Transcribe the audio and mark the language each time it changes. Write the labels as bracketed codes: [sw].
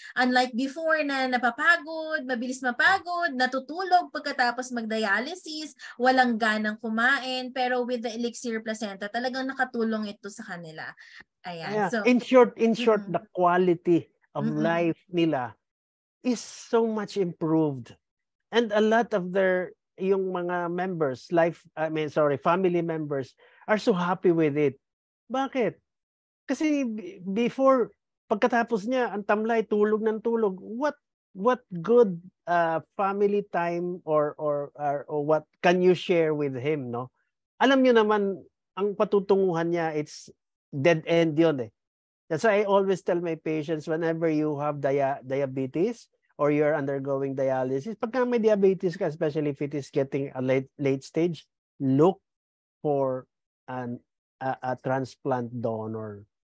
[tl] Unlike before na napapagod, mabilis mapagod, natutulog pagkatapos mag-dialysis, walang ganang kumain, pero [en] with the Elixir Placenta, [tl] talagang nakatulong ito sa kanila. Ayan. So, [en] in short, the quality of life nila is so much improved. And a lot of yung mga members, family members are so happy with it. [tl] Bakit? Kasi before, pagkatapos niya, ang tamlay, tulog ng tulog. [en] What good family time or what can you share with him, no? [tl] Alam niyo naman, ang patutunguhan niya, [en] it's dead end [tl] yun eh. [en] That's why I always tell my patients, whenever you have diabetes or you're undergoing dialysis, [tl] pagka may diabetes ka, [en] especially if it is getting a late stage, look for a transplant donor.